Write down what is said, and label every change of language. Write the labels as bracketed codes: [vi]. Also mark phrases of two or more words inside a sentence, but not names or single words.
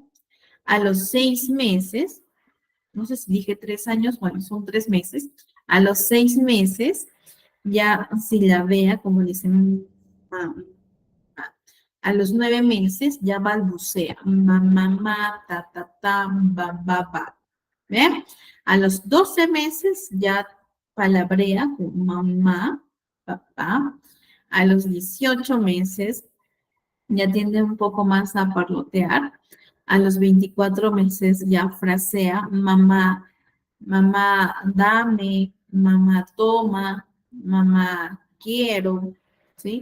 [es] A los 6 meses, no sé si dije 3 años, bueno, son 3 meses. A los 6 meses ya silabea, como dicen, a los 9 meses ya balbucea, mamá, ta, ta, ta, ba, ba, ba. ¿Ven? A los 12 meses ya palabrea con mamá, papá. A los 18 meses ya tiende un poco más a parlotear. A los 24 meses ya frasea, mamá, mamá, dame, mamá, toma, mamá, quiero, ¿sí?